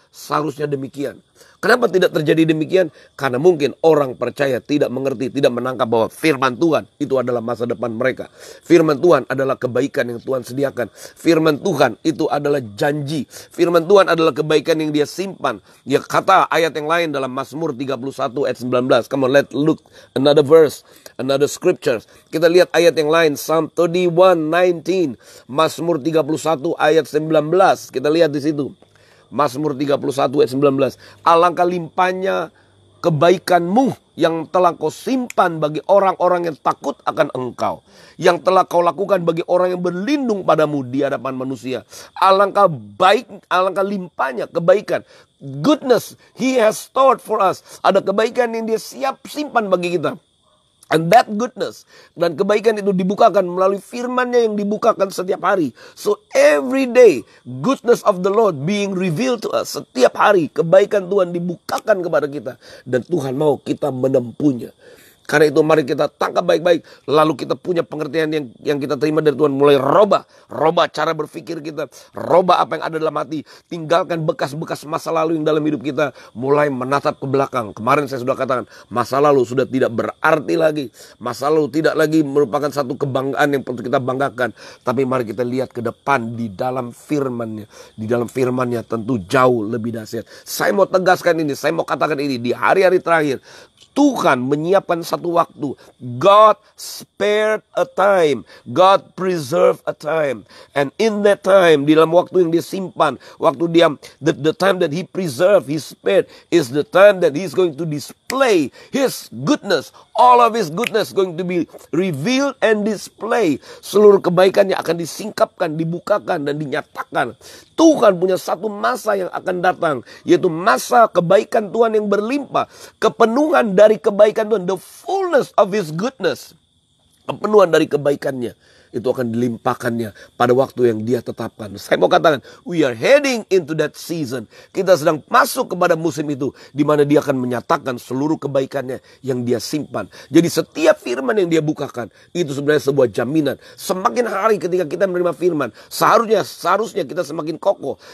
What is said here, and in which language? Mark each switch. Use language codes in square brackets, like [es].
[id] Seharusnya demikian. Kenapa tidak terjadi demikian? Karena mungkin orang percaya tidak mengerti, tidak menangkap bahwa firman Tuhan itu adalah masa depan mereka. Firman Tuhan adalah kebaikan yang Tuhan sediakan. Firman Tuhan itu adalah janji. Firman Tuhan adalah kebaikan yang dia simpan. Dia kata ayat yang lain dalam Mazmur 31 ayat 19. [en] Come on, let's look another verse, another scriptures. [id] Kita lihat ayat yang lain, Psalm 31:19. Mazmur 31 ayat 19. Kita lihat di situ. Mazmur 31 ayat 19. Alangkah limpahnya kebaikanmu yang telah kau simpan bagi orang-orang yang takut akan engkau. Yang telah kau lakukan bagi orang yang berlindung padamu di hadapan manusia. Alangkah baik, alangkah limpahnya kebaikan. [en] Goodness he has stored for us. [id] Ada kebaikan yang dia siap simpan bagi kita. [en] And that goodness [id] dan kebaikan itu dibukakan melalui firman-Nya yang dibukakan setiap hari. [en] So every day goodness of the Lord being revealed to us. [id] Setiap hari kebaikan Tuhan dibukakan kepada kita. Dan Tuhan mau kita menempuhnya. Karena itu mari kita tangkap baik-baik. Lalu kita punya pengertian yang kita terima dari Tuhan. Mulai robah cara berpikir kita. Robah apa yang ada dalam hati. Tinggalkan bekas-bekas masa lalu yang dalam hidup kita. Mulai menatap ke belakang. Kemarin saya sudah katakan, masa lalu sudah tidak berarti lagi. Masa lalu tidak lagi merupakan satu kebanggaan yang perlu kita banggakan. Tapi mari kita lihat ke depan di dalam firman-Nya. Di dalam firman-Nya tentu jauh lebih dahsyat. Saya mau tegaskan ini, saya mau katakan ini. Di hari-hari terakhir, Tuhan menyiapkan satu waktu. [en] God spared a time. God preserved a time. And in that time, [id] di dalam waktu yang dia simpan, waktu dia, [en] the time that he preserved, he spared, is the time that he's going to display his goodness. All of his goodness going to be revealed and display. [id] Seluruh kebaikannya akan disingkapkan, dibukakan, dan dinyatakan. Tuhan punya satu masa yang akan datang, yaitu masa kebaikan Tuhan yang berlimpah. Kepenuhan dari kebaikan Tuhan, [en] the fullness of his goodness. [id] Kepenuhan dari kebaikannya itu akan dilimpahkannya pada waktu yang dia tetapkan. Saya mau katakan, [en] we are heading into that season. [id] Kita sedang masuk kepada musim itu, di mana dia akan menyatakan seluruh kebaikannya yang dia simpan. Jadi setiap firman yang dia bukakan, itu sebenarnya sebuah jaminan. Semakin hari ketika kita menerima firman, seharusnya kita semakin kokoh.